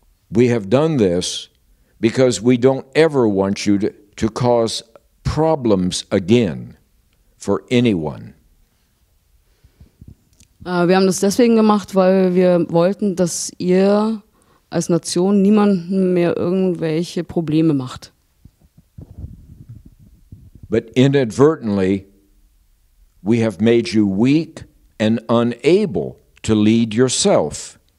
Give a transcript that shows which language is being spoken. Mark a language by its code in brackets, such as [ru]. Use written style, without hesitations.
[en] We have done this because we don't ever want you to cause problems again for anyone. [de] Wir haben das deswegen gemacht, weil wir wollten, dass ihr als Nation niemandem mehr irgendwelche Probleme macht. [en] But inadvertently, we have made you weak and unable to lead yourself.